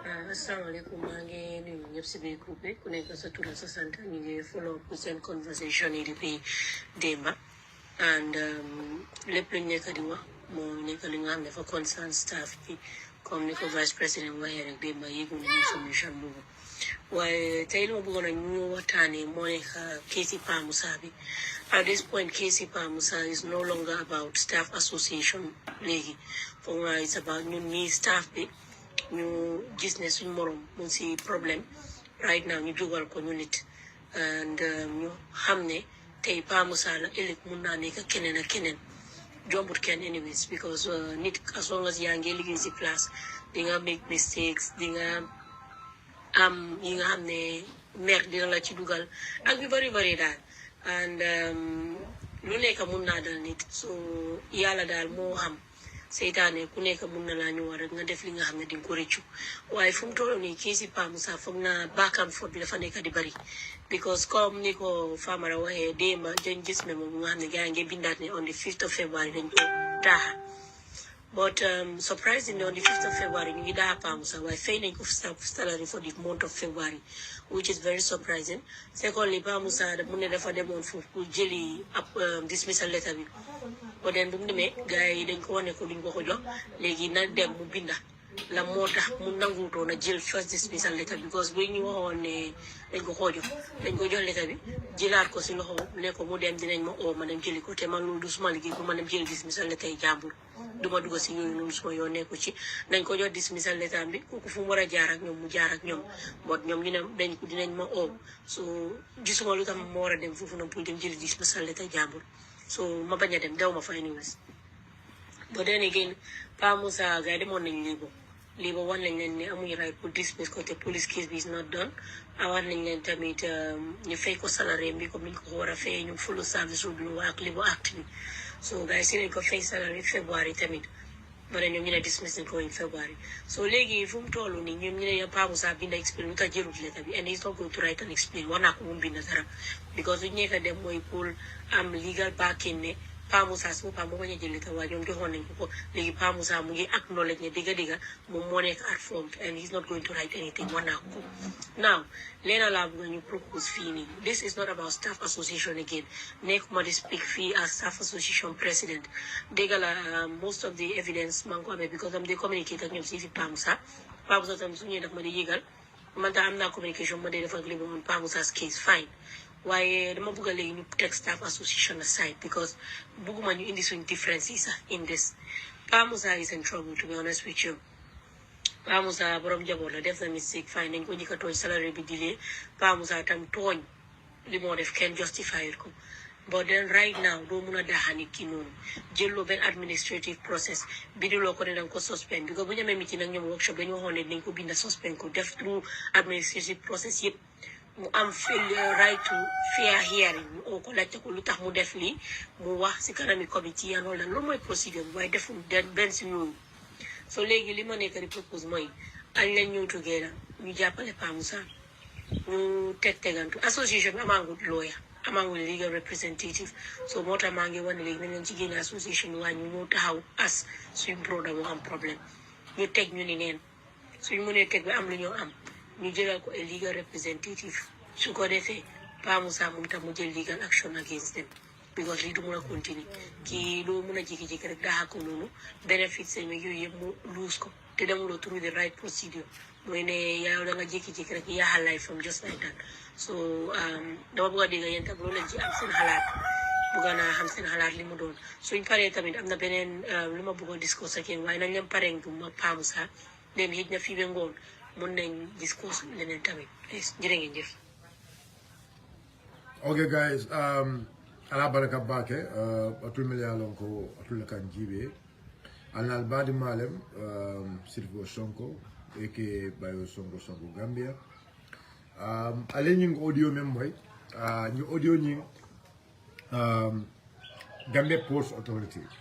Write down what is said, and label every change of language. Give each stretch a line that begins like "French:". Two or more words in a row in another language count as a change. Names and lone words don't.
Wolof: Assalamualaikum mangi ni ñep ci bi groupe ku nekk sa tour sa sante ñi ngi
English: follow up
Wolof: seen conversation yi depuis demba and lepp lu nekk di wax mo nekk li nga xam dafa concern staff bi comme ni ko
English: vice president
Wolof: waye rek demba yegu ñu solution bu waaye tey lu ma bëggoon a ñu waxtaane moo nekk Casey Pa Musa bi
English: at this point
Wolof: Casey Pa Musa
English: is no longer about staff association
Wolof: léegi foog naa
English: it's about
Wolof: ñun ñi staff bi ñu gis ne suñ morom mu si problème
English: right now
Wolof: ñu jógal ko ñu nit and ñu xam ne tey Pa Musa la ëllëg mun naa nekk keneen ak keneen jombut kenn anyways because nit
English: as long as
Wolof: yaa ngi liggéey si place di nga
English: make mistakes
Wolof: di nga am yi nga xam ne mer dina la ci dugal ak bi bari daal and lu nekk mun naa dal nit so yàlla daal moo xam seytaane ku nekk mun na laa ñu war rek nga def li nga xam ne di nga ko rëccu waaye fu mu toll nii Casey Pa Musa foog naa
English: back and forth
Wolof: bi dafa nekk di bari because comme ni ko Famara waxee démba dañ gis ne moom nga xam ne gars yi ngi bindaat ne
English: on the 5th of February
Wolof: dañ ko daaxa
English: but surprisingly on the 5th of February
Wolof: ñu ngi daaxa Pa Musa waaye fay nañ ko
English: salary for the month of February which is very surprising secondly
Wolof: Pa Musa mu ne dafa demoon foofu pour jëli ab
English: dismissal letter
Wolof: bi
English: but then
Wolof: bu mu demee gars yi dañ ko wane ko duñ ko ko jox léegi na dem mu binda la moo tax mu nanguutoon a jël
English: first dismissal letter
Wolof: because bu ñu waxoon ne dañ ko jox letter bi jëlaat ko si loxo ne ko mu dem dinañ ma oo ma dem jëli ko te man loolu du suma liggéey bu ma dem jël
English: dismissal letter
Wolof: yi jàmbur duma dugg si yooyu noonu suma yoon nekku ci nañ ko jox
English: dismissal letter
Wolof: bi kooku fu mu war a jaar ak ñoom mu jaar ak ñoom but ñoom ñu ne dinañ ma oo so gisuma lu tax ma war a dem foofu noonu pour dem jëli
English: dismissal letter
Wolof: jàmbur so ma bañ a dem dew ma fa anyways
English: but then again
Wolof: Pa Musa gars yi demoon nañ lii ba wan nañ leen ne amuñu right pour dismiss ko te
English: police case
Wolof: bi
English: is not done
Wolof: awaat nañ leen tamit ñu fay ko salary bi comme ni ñu ko war a fay ñu
English: full service
Wolof: bi ñu wax li bu act bi so gars yi si lañ ko fay salary February tamit bare ñoom ñu ne dismiss nañ ko
English: in February
Wolof: so léegi fu mu toll nii ñoom ñu ne Pa Musa binda explain lu tax jërut letter bi
English: and he's not going to write and explain
Wolof: war naa ko mu binda dara because lu ñu nekk dem mooy pour am
English: legal backing
Wolof: ne Pa Musa si boppam moo bañ a jël letter waaye ñoom joxoon nañ ko léegi Pa Musa mu ngi acknowledge ne digga moom moo nekk at
English: fault and he's not going to write anything
Wolof: war naa ko now leena laa bëgg ñu propose fii nii
English: this is not about staff association again
Wolof: nekkuma di speak fii
English: as staff association president
Wolof: dégg la
English: most of the evidence
Wolof: maa ngi ko amee because am di communicate ak ñoom si fi Pa Musa tam su ñëwee daf ma di yëgal man tam am naa communication ma dee def ak li
English: on Pa Musa's case fine
Wolof: waaye dama bëgg a léegi ñu teg
English: staff association aside
Wolof: because bëgguma ñu indi suñ
English: differences in this Pa Musa is in trouble to be honest with you
Wolof: Pa Musa borom jaboot la def na mistake fine nañ ko njëkk a tooñ salary bi dilee Pa Musa tam tooñ li moo def kenn justify ko
English: but then right now
Wolof: doo mun a daaxa nit ki noonu jëlloo benn
English: administrative process
Wolof: binduloo ko ne danga ko suspend because bu ñu amee meeting nag ñoom workshop dañu waxoon ne dinañ ko binda suspend ko def
English: through administrative process
Wolof: yëpp mu am
English: right to fair hearing
Wolof: ñu oo ko laajte ko lu tax mu def lii mu wax si kanami committee
English: and all that
Wolof: loolu mooy procédure bi waaye deful benn si yooyu so léegi li ma nekk di propose mooy añ leen ñëw together ñu jàppale Pa Musa ñu tegantu association bi amaangul lawyer amaangul
English: legal representative
Wolof: so moo tax maa ngi wane léegi nañ leen ci génne association waaye ñu ñëw taxaw as suñ broda moo am problème ñu teg ñu ni neen suñ mënee teg ba am lu ñoo am ñu jëlal ko
English: a legal representative
Wolof: su ko defee Pa Musa moom tam mu jël
English: legal action against them
Wolof: because lii du mun a continue kii doo mun a jékki-jékki rek daaxa ko noonu benefits yi yooyu yëpp mu lose ko te demuloo
English: through the right procedure
Wolof: mooy ne yaa da nga jékki-jékki rek yaaxal
English: life from just like that
Wolof: so dama bëgg a dégg yéen tam loolu lañ ci am seen xalaat bëgg naa xam seen xalaat li mu doon suñ paree tamit am na beneen lu ma bëgg a discuss ak yéen waaye nañ leen paree ma Pa Musa dem xëj na fii ba ngoon mun nañ discuss leneen tamit jërë ngeen jëf.
English: Okay guys,
Mandingo: ala baraka bake atul melialon ko atul kan jibe anal badi malem Sheriffo Sonko eke bayo Sonko Gambia ale ñing audio mem
Wolof: moy ñu audio ñi
Mandingo: Gambia Ports Authority